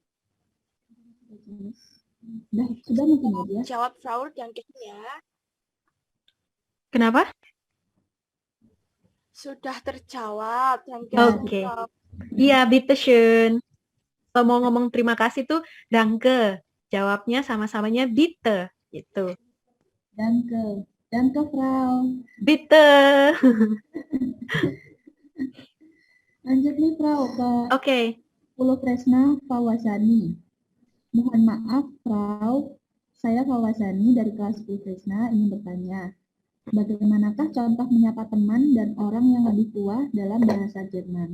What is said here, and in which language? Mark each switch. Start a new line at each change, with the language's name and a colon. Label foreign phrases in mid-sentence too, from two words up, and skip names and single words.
Indonesian: Sudah mungkin ya. Jawab Fraud yang ya. Kenapa? Sudah terjawab. Oke. Iya, bitteschön. Kalau mau ngomong terima kasih tuh danke. Jawabnya sama-samanya bitte gitu.
German: Danke. Danke, Frau. Bitte.
Indonesian: Lanjut nih, Frau, ke Oke. Pulau Kresna Fawasani. Mohon maaf, Frau. Saya Fawasani dari kelas 10 Kresna ingin bertanya. Bagaimanakah contoh menyapa teman dan orang yang lebih tua dalam bahasa Jerman?